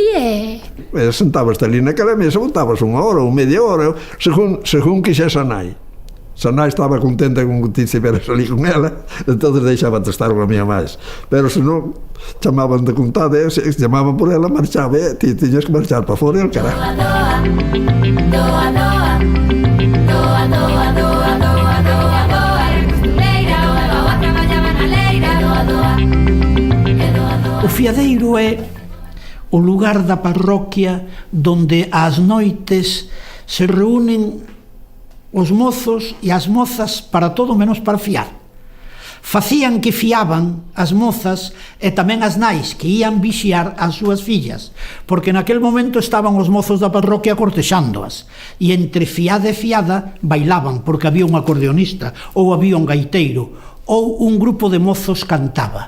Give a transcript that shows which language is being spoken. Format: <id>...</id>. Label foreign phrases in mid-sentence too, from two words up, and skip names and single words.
<gl>e sentabas ali naquela mesa, botabas unha hora ou media hora, según quixese a nai. Se a nai estaba contenta con que ti estiveras ali con ela, entón deixaban de estar unha mía máis. Pero se non, chamaban de contade, se chamaban por ela, marchaba, e ti tiñas que marchar para fora e</gl> <es>al carajo. Doa, doa, doa, doa, doa, doa, doa, doa,</es> <gl>costureira, oa traballaba na leira, doa, doa, doa, doa. O fiadeiro é o lugar da parroquia donde ás noites se reúnen os mozos e as mozas para todo menos para fiar. Facían que fiaban as mozas e tamén as nais que ían vixiar as súas fillas, porque naquel momento estaban os mozos da parroquia cortexándoas, e entre fiada e fiada bailaban, porque había un acordeonista, ou había un gaiteiro, ou un grupo de mozos cantaba.</gl>